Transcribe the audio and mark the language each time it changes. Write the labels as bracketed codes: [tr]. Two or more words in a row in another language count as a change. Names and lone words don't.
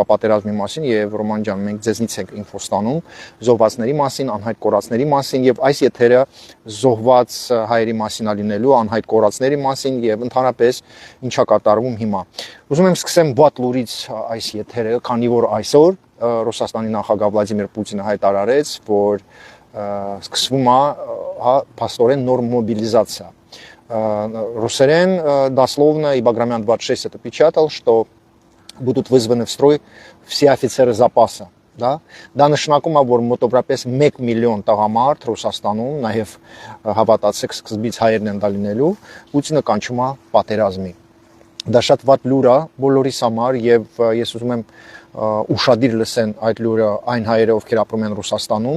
[hy] պատերազմի մասին եւ Ռոման ջան, մենք ձեզնից ենք ինֆո ստանում զոհվածների մասին, անհայտ կորածների մասին եւ այս եթերը զոհված հայերի մասին ալինելու, անհայտ կորածների մասին եւ ընդհանրապես ինչա կատարվում հիմա։ Ուզում եմ սկսեմ բադ լուրից այս եթերը, քանի որ այսօր Ռուսաստանի նախագահ Վլադիմիր Պուտինը հայտարարեց, որ սկսվում է փաստորեն նոր մոբилизация. [ru] Русерен дословно и Баграмян 26 это печатал, что будут вызваны в строй все офицеры запаса. [hy] Да նշանակում է, որ մոտավորապես 1 միլիոն տղամարդ Ռուսաստանում, նաև հավատացեք, սկզբից հայերն են դա լինելու, Պուտինը կանչում է պատերազմի։ Դա շատ վատ լուր է բոլորիս համար եւ ես ուզում եմ ուշադիր լսեն այդ լուրը այն հայերը, ովքեր ապրում են Ռուսաստանում։